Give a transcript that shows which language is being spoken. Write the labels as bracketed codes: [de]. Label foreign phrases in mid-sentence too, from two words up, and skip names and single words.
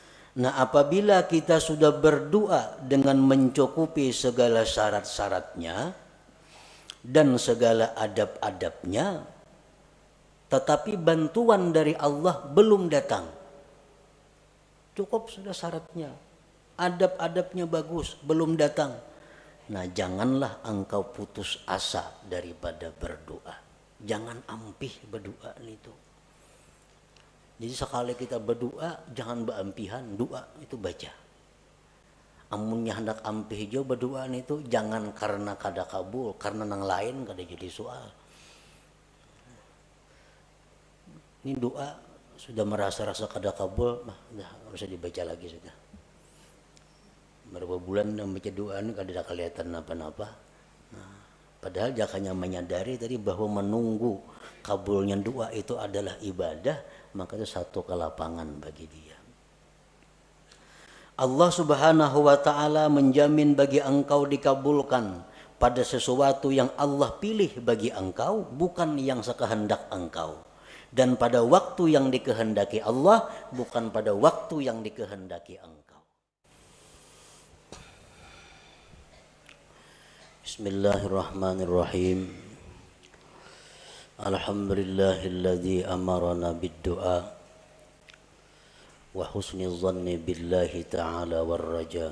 [id] Nah, apabila kita sudah berdoa dengan mencukupi segala syarat-syaratnya dan segala adab-adabnya, tetapi bantuan dari Allah belum datang. Cukup sudah syaratnya, adab-adabnya bagus, belum datang. Nah, janganlah engkau putus asa daripada berdoa. Jangan ampih berdoa itu. Jadi sekali kita berdoa, jangan beampihan, doa itu baca. [bjn] Amunnya hendak ampih jo berdoa itu jangan karena kada kabul, karena nang lain kada jadi soal. [id] Ini doa sudah merasa-rasa kada kabul, nah nggak usah dibaca lagi sudah. Berapa bulan membaca doa ini kada ada kelihatan apa-apa. Nah, padahal jakanya menyadari tadi bahwa menunggu kabulnya doa itu adalah ibadah, maka itu satu kelapangan bagi dia. Allah [ar] سبحانه وتعالى [id] menjamin bagi engkau dikabulkan pada sesuatu yang Allah pilih bagi engkau, bukan yang sekehendak engkau. Dan pada waktu yang dikehendaki Allah, bukan pada waktu yang dikehendaki engkau. [ar] بسم الله الرحمن الرحيم. الحمد لله الذي أمرنا بالدعاء وحسن الظن بالله تعالى والرجاء.